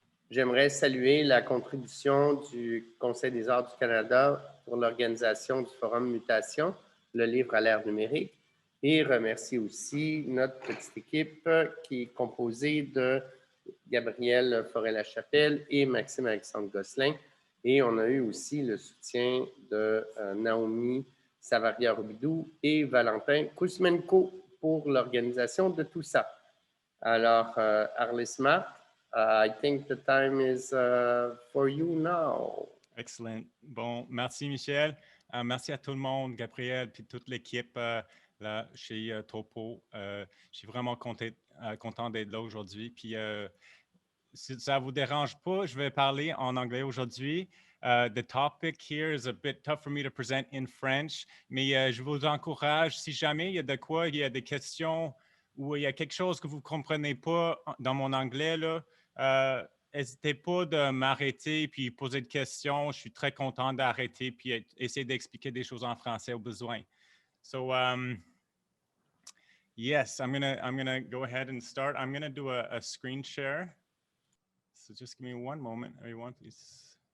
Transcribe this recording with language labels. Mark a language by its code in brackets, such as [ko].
[fr] J'aimerais saluer la contribution du Conseil des arts du Canada pour l'organisation du Forum Mutations, le livre à l'ère numérique, et remercier aussi notre petite équipe qui est composée de Gabriel Forêt-Lachapelle et Maxime-Alexandre Gosselin. Et on a eu aussi le soutien de Naomi Savaria-Robidoux et Valentin Kuzmenko pour l'organisation de tout ça. [en] Alors, Harley Smart, I think the time is for you now. [fr] Excellent. Bon, merci Michel. Merci à tout le monde, Gabriel, puis toute l'équipe là chez TOPO. Je suis vraiment content d'être là aujourd'hui. Puis, si ça ne vous dérange pas, je vais parler en anglais aujourd'hui. [en] The topic here is a bit tough for me to present in French, [fr] mais je vous encourage, si jamais il y a de quoi, il y a des questions ou il y a quelque chose que vous ne comprenez pas dans mon anglais, là, n'hésitez pas de m'arrêter puis poser des questions. Je suis très content d'arrêter puis essayer d'expliquer des choses en français au besoin. [en] So, yes, I'm gonna go ahead and start. I'm gonna do a screen share. So just give me one moment, everyone, please.